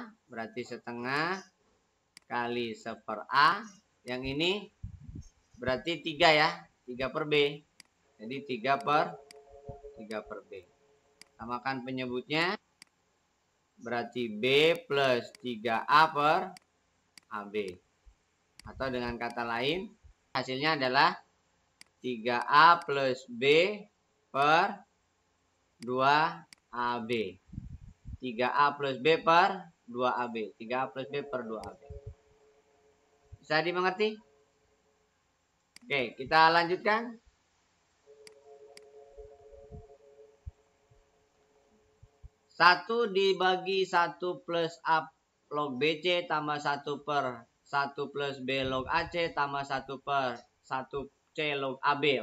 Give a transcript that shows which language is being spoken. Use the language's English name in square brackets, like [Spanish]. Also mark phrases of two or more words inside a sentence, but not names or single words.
[Indonesian] Berarti setengah kali 1/A. Yang ini berarti 3 ya. 3/B. Jadi 3/B. Samakan penyebutnya. Berarti B plus 3A per AB. Atau dengan kata lain, hasilnya adalah 3A plus B per 2AB. 3A plus B per 2AB. 3A plus B per 2AB. Bisa dimengerti? Oke, kita lanjutkan. Satu dibagi 1 plus A log BC tambah 1 per 1 plus B log AC tambah 1 per 1 C log AB.